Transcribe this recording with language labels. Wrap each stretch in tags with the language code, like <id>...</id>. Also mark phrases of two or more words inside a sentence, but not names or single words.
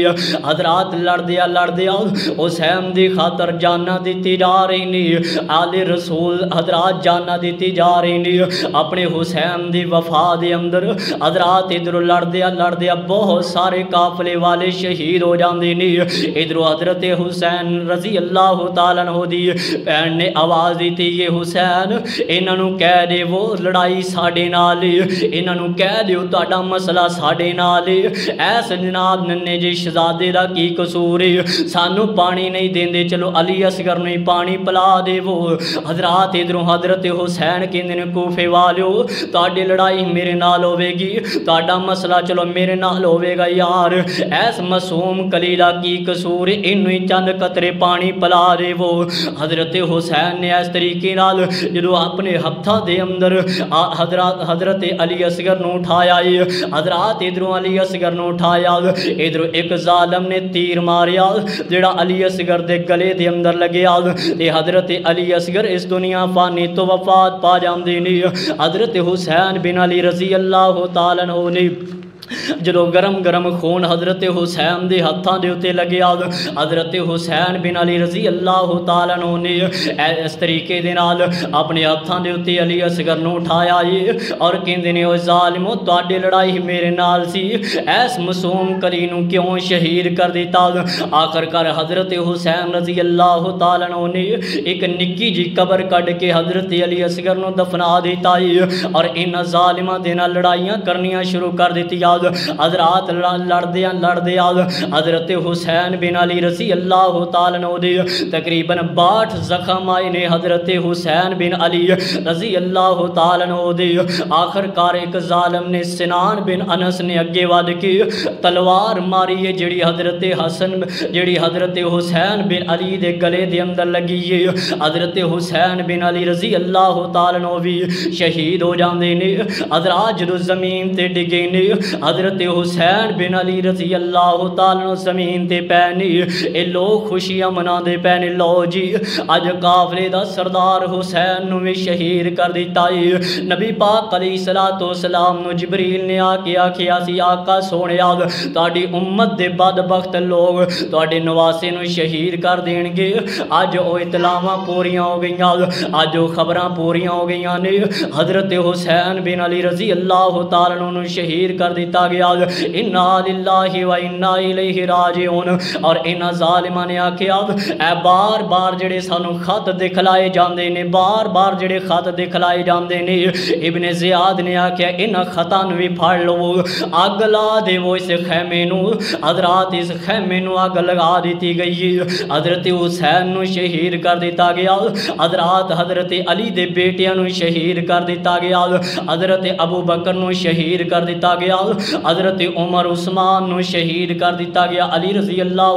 <pa>حضرات لڑ دیا حسین دی خاطر جانا دیتی جا رہی نے، آل رسول حضرات جانا دیتی جا رہی نے اپنے حسین دی وفا دے اندر۔ حضرات ادھر لڑ دیا بہت سارے قافلے والے شہید ہو جاندے نے۔ ادھر حضرت حسین رضی اللہ تعالیٰ عنہ دی بہن نے آواز دیتی یہ حسین انہاں نو کہہ دے وہ لڑائی ساڈے نال، انہاں نو کہہ دیو تہاڈا مسئلہ ساڈے نال، ایس جناب ننے جی شہزادے دا کی قصور ہے، سانو پانی نہیں دیندے چلو علی اصغر نو پانی پلا دے وہ۔ حضرات ادھروں حضرت حسین کہندے نے کوفے والیو تہاڈی لڑائی میرے نال ہوے گی، تہاڈا مسئلہ چلو میرے نال ہوے گا یار، ایس معصوم کلی دا کی قصور اینو ہی چند قطرے پانی پلا دے وہ۔ حضرت حسین نے اس طریقے نال جدو اپنے ہتھاں دے اندر حضرت حضرت علی اصغر نو اٹھایا حضرات ادھروں علی اصغر نو اٹھایا ادھروں ایک ظالم نے تیر ماریا جڑا علی اصغر دے گلے دے اندر لگیا تے حضرت علی اصغر اس دنیا فانی تو وفات پا جاندے نے حضرت حسین بن علی رضی اللہ تعالیٰ عنہ نے جدو گرم گرم خون حضرت حسین دے ہتھاں دے اتے لگیا حضرت حسین بن علی رضی اللہ تعالیٰ عنہ نے اس طریقے دے نال اپنے ہتھاں دے اتے علی اصغر نو اٹھایا اور کہندے نے او ظالمو تواڈی لڑائی میرے نال سی ایس معصوم کلی نو کیوں شہید کر دیتا آخر کر حضرت حسین رضی اللہ تعالیٰ عنہ نے ایک نکی جی قبر کڈ کے حضرت علی اصغر نو دفنا دیتا اور ان ظالماں دے نال لڑائیاں کرنیاں شروع کر دیتی حضرات لڑدیا حضرت حسین بن علی رضی اللہ تعالیٰ عنہ دے تقریباً 62 زخم آئے نے حضرت حسین بن علی رضی اللہ تعالیٰ عنہ دے آخر کار ایک ظالم نے سنان بن انس نے اگے ود کے تلوار ماری ہے جڑی حضرت حسین بن علی دے گلے دے اندر لگی ہے حضرت حسین بن علی رضی اللہ تعالیٰ عنہ بھی شہید ہو جاندے نے حضرات جدو زمین تے ڈگے نے حضرت حسین بن علی رضی اللہ تعالیٰ عنہ زمین تے پینے اے لوگ خوشیاں منا دے پینے لو جی اج قافلے دا سردار حسین نو بھی شہید کر دیتا ہے نبی پاک علیہ السلام نو جبریل نے آکھیا سی آقا سونیا تہاڈی امت دے بدبخت لوگ تہاڈے نواسے نو شہید کر دین گے اج او اطلاعاں پوریاں ہو گئیاں اج او خبراں پوریاں ہو گئیاں نے حضرت حسین بن علی رضی اللہ تعالیٰ عنہ شہید کر دیتا گیا</pa> <ar>انا للہ و انا الیہ</ar> <pa>راجعون اور انہاں ظالماں نے آکھیا اے بار بار جڑے سانو خط دکھلائے جاندے نے بار بار جڑے خط دکھلائے جاندے نے ابن زیاد نے آکھیا انہاں خطاں نو وی پھڑ لو اگ لا دے وہ اس خیمے نو حضرات اس خیمے نو اگ لگا دیتی گئی حضرت حسین نو شہید کر دیتا گیا حضرات حضرت علی دے بیٹیاں نو شہید کر دیتا گیا حضرت ابو بکر نو شہید کر دیتا گیا حضرت عمر عثمان نو شہید کر دیتا گیا علی رضی اللہ</pa>